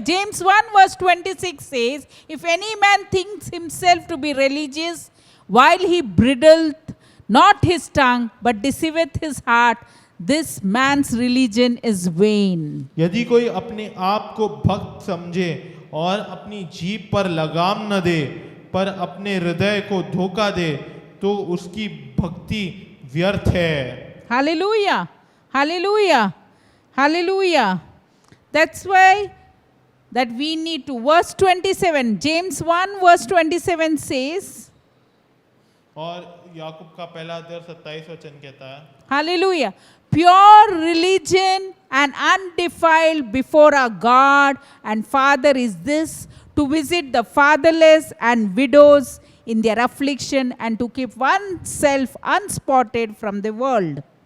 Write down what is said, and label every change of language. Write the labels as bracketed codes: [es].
[en] James 1 verse 26 says, if any man thinks himself to be religious while he bridleth not his tongue but deceiveth his heart, this man's religion is vain. [hi] यदि कोई अपने आप को भक्त समझे और अपनी जीभ पर लगाम न दे पर अपने हृदय को धोखा दे तो उसकी भक्ति व्यर्थ है। [en] Hallelujah. Hallelujah. Hallelujah. That's why that we need to. Verse 27, James 1 verse 27 says, [hi] और याकूब का पहला अध्याय 27 वचन कहता है, [en] hallelujah, pure religion and undefiled before our God and Father is this, to visit the fatherless and widows in their affliction and to keep oneself unspotted from the world.